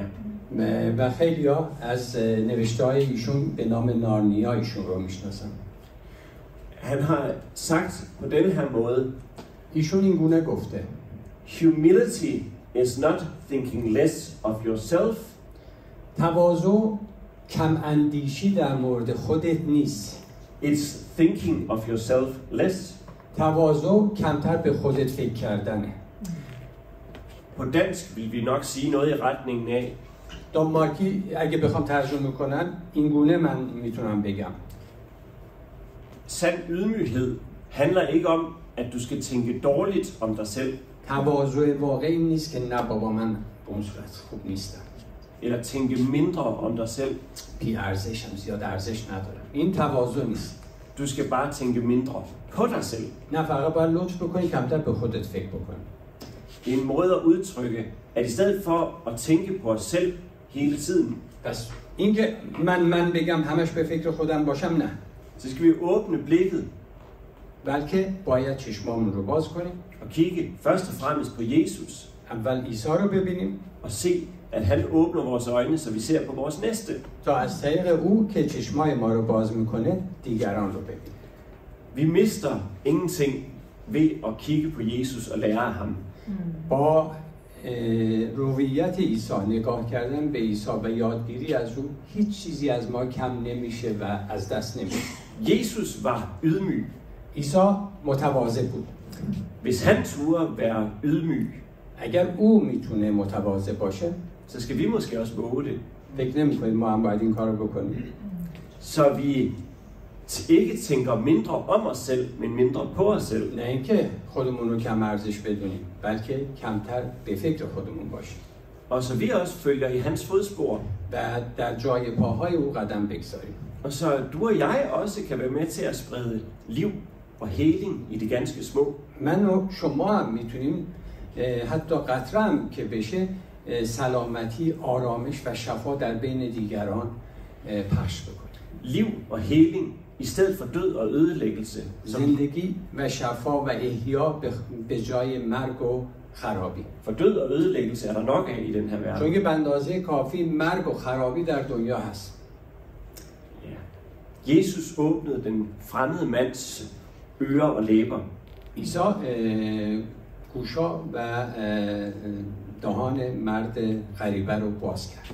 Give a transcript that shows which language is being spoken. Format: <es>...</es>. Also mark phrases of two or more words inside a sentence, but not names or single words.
<fa>و خیلی‌ها از نوشته‌های ایشون به نام نارنیا ایشون رو میشناسن.</fa> <da>Han har sagt på denne her måde.</da> <fa>ایشون این گونه گفته:</fa> <en>Humility is not thinking less of yourself.</en> <fa>تواضع کم اندیشی در مورد خودت نیست.</fa> <en>It's thinking of yourself less.</en> <fa>تواضع کمتر به خودت فکر کردنه.</fa> <da>På dansk vil vi nok sige noget i retningen af,</da> <fa>دانمارکی اگه بخوام ترجمه کنم این گونه من میتونم بگم.</fa> <da>sand ydmyghed handler ikke om, at du skal tænke dårligt om dig selv,</da> <fa>تواضع واقعی نیست که نه بابا من به اون صورت خوب نیستم.</fa> <da>eller tænke mindre om dig selv.</da> <fa>بی ارزشم، زیاد ارزش ندارم. این تواضع نیست.</fa> <da>Du skal bare tænke mindre på dig selv.</da> <fa>نه فقط باید لطف بکنی کمتر به خودت فکر بکنی.</fa> <da>Det er en måde at udtrykke, at i stedet for at tænke på os selv hele tiden,</da> <fa>پس اینکه من بگم همش به فکر خودم باشم نه.</fa> <da>så skal vi åbne blikket</da> <fa>بلکه باید چشمامون رو باز کنیم.</fa> <da>og kigge først og fremmest på Jesus</da> <fa>اول عیسی رو ببینیم</fa> <da>og se, at han åbner vores øjne, så vi ser på vores næste.</da> <fa>تا از طریق او که چشمای ما رو باز میکنه دیگران رو ببینیم.</fa> <da>Vi mister ingenting ved at kigge på Jesus og lære af ham.</da> <fa>با رویت عیسی نگاه کردن به عیسی و یادگیری از او هیچ چیزی از ما کم نمیشه و از دست نمیشه.</fa> <da>Jesus var ydmyg.</da> <fa>عیسی متواضع بود.</fa> <da>Hvis han turde være ydmyg,</da> <fa>اگر او میتونه متواضع باشه</fa> <da>så skal vi måske også våge det.</da> <fa>فکر نمی‌کنید ما هم باید این کارو بکنیم.</fa> <da>Så vi ikke tænker mindre om os selv, men mindre på os selv.</da> <fa>نه اینکه خودمون رو کم ارزش بدونیم بلکه کمتر به فکر خودمون باشیم</fa> <da>Og så vi også følger i hans fodspor.</da> <fa>و در جای پاهای او قدم بگذاریم.</fa> <da>Og så du og jeg også kan være med til at sprede liv og heling i det ganske små.</da> <fa>من و شما هم میتونیم حتی قطره هم که بشه سلامتی، آرامش و شفا در بین دیگران پخش بکنیم.</fa> <da>Liv og heling i stedet for død og ødelæggelse.</da> <fa>زندگی و شفا و احیا به جای مرگ و خرابی.</fa> <da>For død og ødelæggelse er der nok af i den her verden.</da> <fa>چون که به اندازه کافی مرگ و خرابی در دنیا هست.</fa> <da>Ja. Jesus åbnede den fremmede mands ører og læber.</da> <fa>عیسی گوشا و دهان مرد غریبه رو باز کرد.</fa>